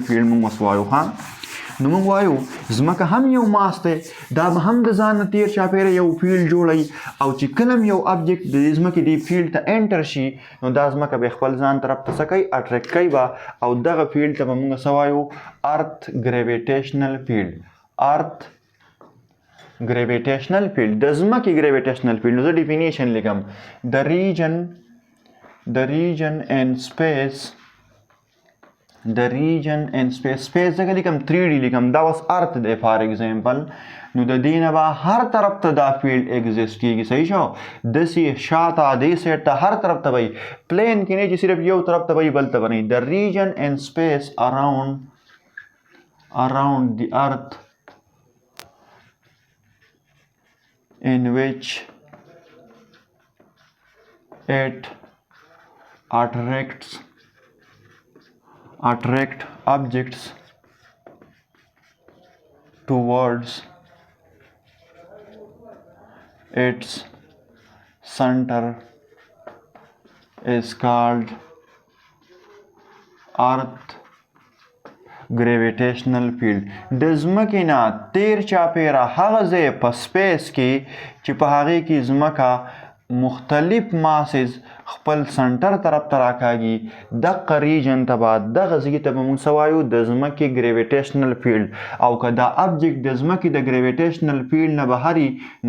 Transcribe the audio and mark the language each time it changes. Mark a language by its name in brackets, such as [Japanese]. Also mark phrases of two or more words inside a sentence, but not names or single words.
[Pashto] فیلډ مونږ اوس وایو ها نو موږ وایو ځمکه هم یو ماس دی دا به هم د ځان نه تیر چاپېره یو فیلډ جوړوي او چې کله یو ابجیکټ د ځمکې دې فیلډ ته انټر شي نو دا ځمکه به خپل ځان طرف ته څه کوي اټریکټ کوي به او دغه فیلډ ته به موږ څه وایو [English] earth gravitational field earth gravitational field [Pashto] د ځمکې [English] gravitational field [Pashto] نو زه ډیفینیشن لیکم د [English] region and space the region and space [Pashto] ځکه لیکم 3D لیکم دا اوس ارت دی [English] for example [Pashto] نو د دې نه به هر طرف ته دا فیلډ ایگزیسټ کیږي صحیح شو داسې شاته دې سایډ ته هر طرف ته وي پلین کې نه چې صرف یو طرف ته وي بل ته به نه د [English] region and space around the earth in which it attract objects towards its center is called earth gravitational field [Pashto] د ځمکې نه تیر چاپېره هغه ځای په سپیس کې چې په هغې کې ځمکه مختلف ماسز خپل سنټر طرف ته راکاږي دغه ریجن ته به دغه ځای ته به موږ څه وایو د ځمکې [English] gravitational field [Pashto] او که دا ابجیکټ د ځمکې د [English] gravitational field [Pashto] نه بهر نو